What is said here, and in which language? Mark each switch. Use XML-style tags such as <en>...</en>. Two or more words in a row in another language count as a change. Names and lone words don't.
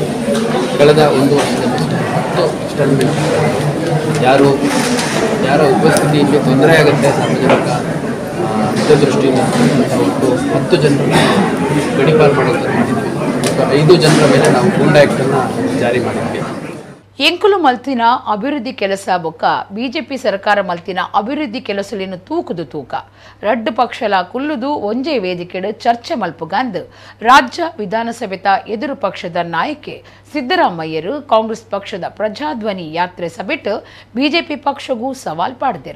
<kn>ಕಳೆದ 1 ವರ್ಷದಲ್ಲಿ 10 ಎಕ್ಸ್ಟರ್ಮೆಂಟ್, ಯಾರ ಉಪಸ್ಥಿತಿಯಲ್ಲಿ ತೊಂದರೆ ಆಗುತ್ತೆ ಸಾರ್ವಜನಿಕ ಹಿತದೃಷ್ಟಿಯಿಂದ ಒಟ್ಟು 10 ಜನರನ್ನು ಗಡೀಪಾರು ಮಾಡೋದನ್ನು ಮಾಡಿದ್ದೀವಿ. ಮತ್ತು 5 ಜನರ ಮೇಲೆ ನಾವು ಗೂಂಡಾ ಆ್ಯಕ್ಟನ್ನು ಜಾರಿ ಮಾಡಿದ್ವಿ.</kn> <tcy>ಎಂಕುಲು ಮಲ್ತಿನ ಅಭಿವೃದ್ಧಿ ಕೆಲಸ ಬೊಕ್ಕ ಬಿಜೆಪಿ ಸರ್ಕಾರ ಮಲ್ತಿನ ಅಭಿವೃದ್ಧಿ ಕೆಲಸಲಿನ ತೂಕುದು ತೂಕ ರಡ್ಡು ಪಕ್ಷಲ ಕುಲ್ಲುದು ಒಂಜೇ ವೇದಿಕೆಡು ಚರ್ಚೆ ಮಲ್ಪುಗಂದು ರಾಜ್ಯ ವಿಧಾನಸಭೆತ ಎದುರು ಪಕ್ಷದ ನಾಯಕಿ ಸಿದ್ದರಾಮಯ್ಯರು ಕಾಂಗ್ರೆಸ್ ಪಕ್ಷದ ಪ್ರಜಾಧ್ವನಿ ಯಾತ್ರೆ ಸಭೆಟ್ಟು ಬಿಜೆಪಿ ಪಕ್ಷಗೂ ಸವಾಲ್ ಪಾಡ್ದಿರು.</tcy>